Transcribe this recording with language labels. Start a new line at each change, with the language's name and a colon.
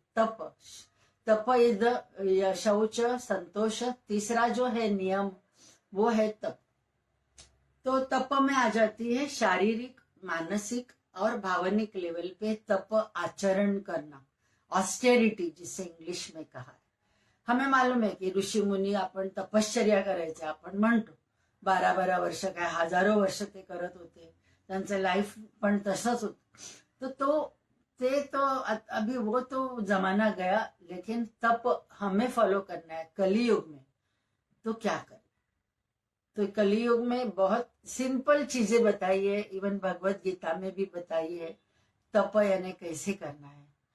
Hindi: तप, तप is the शौच, संतोष, तीसरा जो है नियम वो है तप। तो तप में आ जाती है शारीरिक, मानसिक और भावनिक लेवल पे तप आचरण करना, ऑस्टेरिटी जिसे इंग्लिश में कहा है। हमें मालूम
Marathi: आहे की ऋषी मुनी आपण तपश्चर्या करायचे, आपण म्हणतो 12-12 वर्ष, काय हजारो वर्ष ते करत होते, त्यांचं लाईफ पण तसंच होतं।
Hindi: तो अभी वो तो जमाना गया, लेकिन तप हमें फॉलो करना है कलयुग में। तो क्या करना? तो कलयुग में बहुत सिंपल चीजें बताई है, इवन भगवत गीता में भी बताई है तप यानी कैसे करना है।